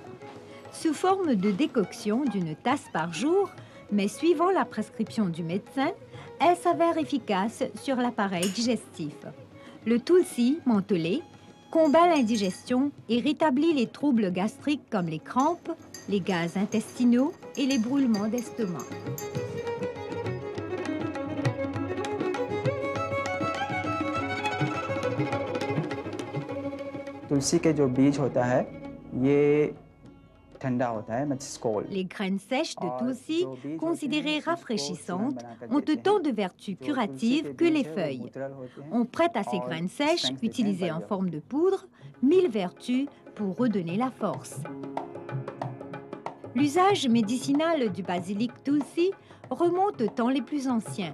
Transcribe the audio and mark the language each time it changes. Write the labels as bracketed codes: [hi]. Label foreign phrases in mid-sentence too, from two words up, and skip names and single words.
[fr] Sous forme de décoction d'une tasse par jour, mais suivant la prescription du médecin, elle s'avère efficace sur l'appareil digestif. Le tulsi mentholé combat l'indigestion et rétablit les troubles gastriques comme les crampes, les gaz intestinaux et les brûlements d'estomac. [hi] तुलसी के जो बीज होता है ये ठंडा होता है, [en] it's cold. [fr] Les graines sèches de tulsi, considérées rafraîchissantes, ont autant de vertus curatives que les feuilles. On prête à ces graines sèches, utilisées en forme de poudre, 1000 vertus pour redonner la force. L'usage médicinal du basilic tulsi remonte aux temps les plus anciens.